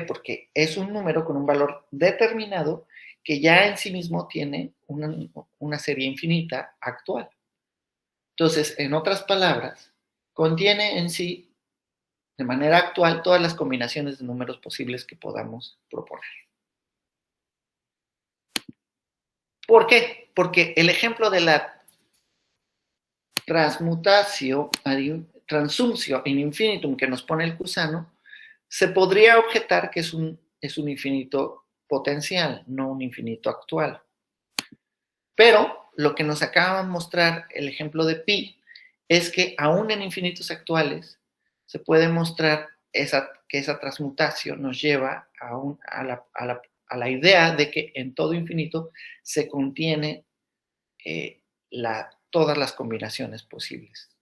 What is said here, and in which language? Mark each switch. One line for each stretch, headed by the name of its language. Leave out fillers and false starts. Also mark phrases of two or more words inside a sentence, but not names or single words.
Spanish: Porque es un número con un valor determinado que ya en sí mismo tiene una serie infinita actual. Entonces, en otras palabras, contiene en sí, de manera actual, todas las combinaciones de números posibles que podamos proponer. ¿Por qué? Porque el ejemplo de la
Latin: transumcio in infinitum
Spanish: que nos pone el Cusano, se podría objetar que es un infinito potencial, no un infinito actual. Pero lo que nos acaba de mostrar el ejemplo de pi es que aún en infinitos actuales se puede mostrar que esa transmutación nos lleva a la idea de que en todo infinito se contiene todas las combinaciones posibles, ¿no?